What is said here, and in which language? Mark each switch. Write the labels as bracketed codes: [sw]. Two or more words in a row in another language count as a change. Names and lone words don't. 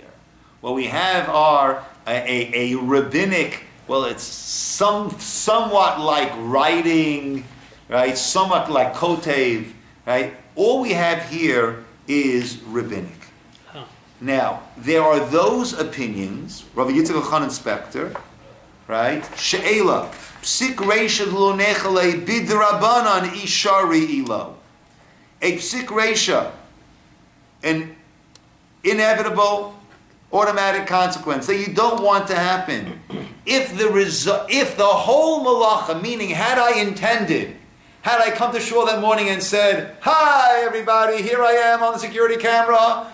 [en] What we have are a rabbinic, well, it's somewhat like writing, right? Somewhat like kotev, right? All we have here is rabbinic. Huh. Now, there are those opinions, Rabbi Yitzchak Elchanan Spector, right? She'ela, [he] פסיק רישא לא ניחא ליה בדרבנן שרי אילו. [en] A [he] פסיק רישא, [en] an inevitable, automatic consequence that you don't want to happen. If the whole malacha, meaning had I Had I come to shul that morning and said, "Hi everybody, here I am on the security camera.